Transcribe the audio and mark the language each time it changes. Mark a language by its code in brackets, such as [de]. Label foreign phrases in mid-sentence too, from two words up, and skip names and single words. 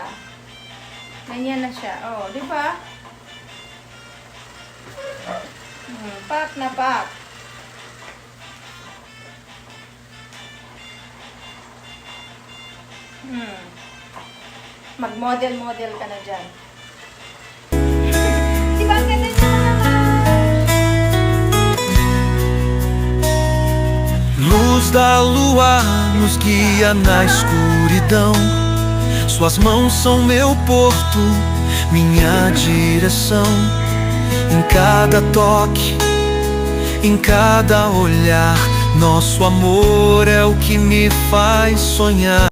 [tl] Ganyan na siya. Oh, di ba? Pak na pak. Mag-model-model ka na dyan. Di ba ang ganda niya naman? [pt] Luz da lua nos guia na escuridão. Suas mãos são meu porto, minha direção. Em cada toque, em cada olhar, nosso amor é o que me faz sonhar.